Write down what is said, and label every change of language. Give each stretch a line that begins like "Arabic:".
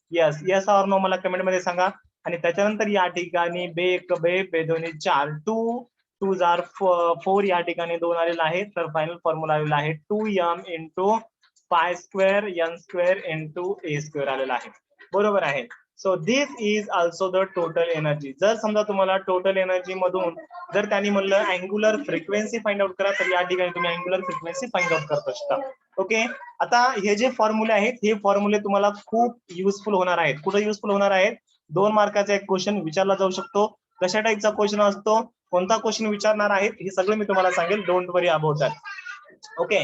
Marathi: Yes, yes or no मला comment मध्ये सांगा. आणि त्याच्यानंतर या ठिकाणी बे एक बे बे दोन्ही 4, 2 जार 4 या ठिकाणी 2 आलेला आहे. तर फायनल फॉर्म्युला आलेला आहे 2m into pi square N square into ए स्क्वेअर आलेला आहे. बरोबर आहे.
English: So this is also the total energy.
Marathi: जर समजा तुम्हाला टोटल एनर्जी मधून जर त्यांनी म्हणलं अँग्युलर फ्रिक्वेन्सी फाइंड आउट करा, तर या ठिकाणी तुम्ही अँग्युलर फ्रिक्वेन्सी फाइंड आउट करत असता. ओके. आता हे जे फॉर्म्युले आहेत, हे फॉर्म्युले तुम्हाला खूप युजफुल होणार आहेत. कुठे युजफुल होणार आहेत? 2 मार्काचा एक क्वेश्चन विचारला जाऊ शकतो. कशा टाईपचा क्वेश्चन असतो, कोणता क्वेश्चन विचारणार आहेत, हे सगळं मी तुम्हाला सांगेल.
English: Don't worry about that.
Marathi: Okay.